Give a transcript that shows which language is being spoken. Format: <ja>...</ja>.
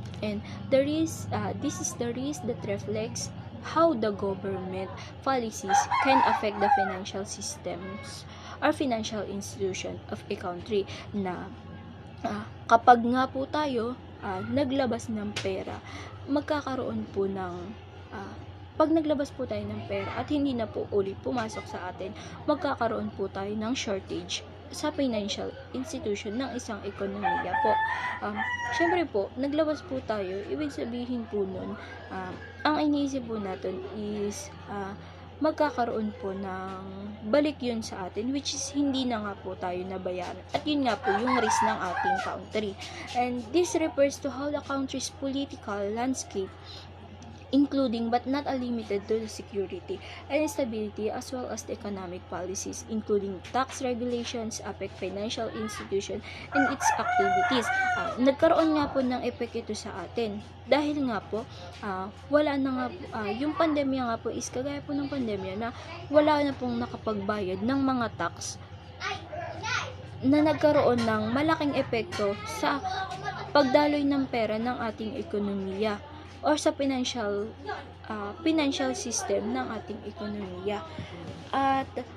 <en>And this is the risk that reflects how the government policies can affect the financial systems or financial institution of a country,</en> <tl>na kapag nga po tayo naglabas ng pera, magkakaroon po ng pag naglabas po tayo ng pera at hindi na po ulit pumasok sa atin, magkakaroon po tayo ng shortage sa financial institution ng isang ekonomiya po. Syempre po, naglabas po tayo, ibig sabihin po nun, ang iniisip po natin is magkakaroon po ng balik yun sa atin, which is hindi na nga po tayo nabayaran. At yun nga po yung risk ng ating country.</tl> <en>And this refers to how the country's political landscape, including but not limited to the security and stability, as well as the economic policies, including tax regulations, affect financial institution and its activities.</en> <tl>Nagkaroon nga po ng epek ito sa atin dahil nga po wala na nga yung pandemya nga po is kagaya po ng pandemya na wala na pong nakapagbayad ng mga tax, na nagkaroon ng malaking epekto sa pagdaloy ng pera ng ating ekonomiya or sa financial system ng ating ekonomiya. At</tl>